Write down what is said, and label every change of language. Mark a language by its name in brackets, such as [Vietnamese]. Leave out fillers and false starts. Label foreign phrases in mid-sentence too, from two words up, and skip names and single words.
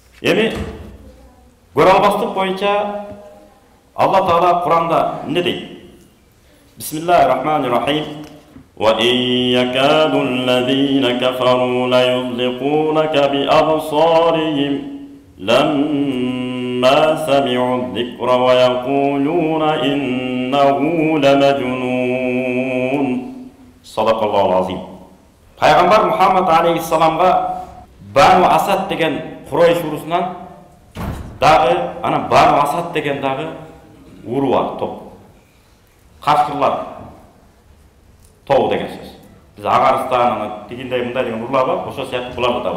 [Kyrgyz] Эми көрө албастык боюнча Алла Таала Кур'анда эмне дейт? [Arabic] بسم الله الرحمن الرحيم. وَإِنْ يَكَادُ الَّذِينَ كَفَرُوا لَيُزْلِقُونَكَ بِأَبْصَارِهِمْ لَمَّا سَمِعُوا الذِّكْرَ وَيَقُولُونَ إِنَّهُ لَمَجْنُونَ. صدق الله العظيم. [Kyrgyz] Пайгамбар Мухаммад алейхиссаламга Бану Асад деген Курайш урусунан дагы анан Бану Асад деген дагы уру бар, топ. Кашкырлар тобу деген сөз. Биз Агарстан, дегендей мындай деген урлар бар, ошо сыяктуу булар да бар.